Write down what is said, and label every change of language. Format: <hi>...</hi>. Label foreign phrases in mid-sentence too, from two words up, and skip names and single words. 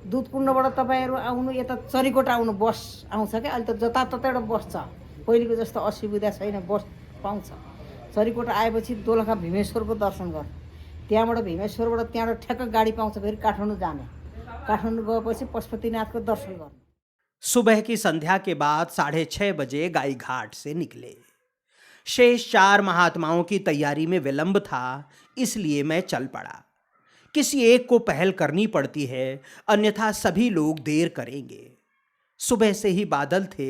<ne>दुधकुण्डबाट तपाईँहरू आउनु यता चरीकोट आउनु बस आउँछ क्या। अहिले त जताततै एउटा बस छ, पहिलेको जस्तो असुविधा छैन, बस पाउँछ। चरीकोट आएपछि दोलखा भीमेश्वरको दर्शन गर्नु, त्यहाँबाट भीमेश्वरबाट त्यहाँबाट ठ्याक्क गाडी पाउँछ फेरि काठमाडौँ जाने। काठमाडौँ गएपछि पशुपतिनाथको दर्शन गर्नु।</ne> <hi>सुबह की संध्या के बाद 6:30 बजे गाई घाट से निकले। शेष 4 महात्माओं की तैयारी में विलंब था, इसलिए मैं चल पड़ा। किसी एक को पहल करनी पड़ती है, अन्यथा सभी लोग देर करेंगे। सुबह से ही बादल थे।</hi>